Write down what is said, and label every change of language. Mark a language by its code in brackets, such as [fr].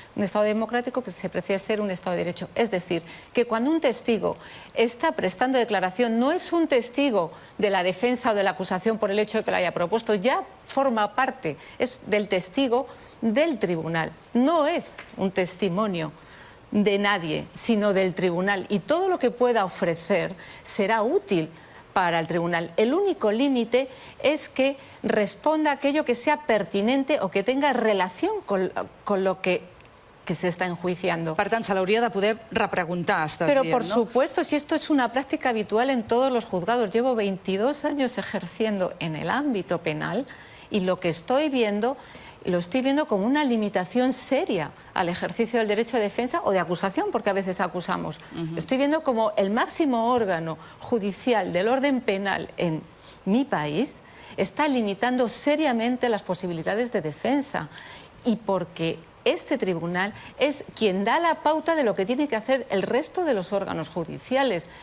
[es] Un Estado democrático que se precie ser un Estado de Derecho. Es decir, que cuando un testigo está prestando declaración, no es un testigo de la defensa o de la acusación por el hecho de que lo haya propuesto, ya forma parte, es del testigo del tribunal, no es un testimonio de nadie, sino del tribunal, y todo lo que pueda ofrecer será útil para el tribunal. El único límite es que responda a aquello que sea pertinente o que tenga relación con lo que se está enjuiciando. [ca] Per tant, se l'hauria de poder repreguntar, estàs [es] Pero [ca] dient, [es] por supuesto, si esto es una práctica habitual en todos los juzgados. Llevo 22 años ejerciendo en el ámbito penal y lo que estoy viendo como una limitación seria al ejercicio del derecho de defensa o de acusación, porque a veces acusamos. Estoy viendo como el máximo órgano judicial del orden penal en mi país está limitando seriamente las posibilidades de defensa, y porque este tribunal es quien da la pauta de lo que tiene que hacer el resto de los órganos judiciales.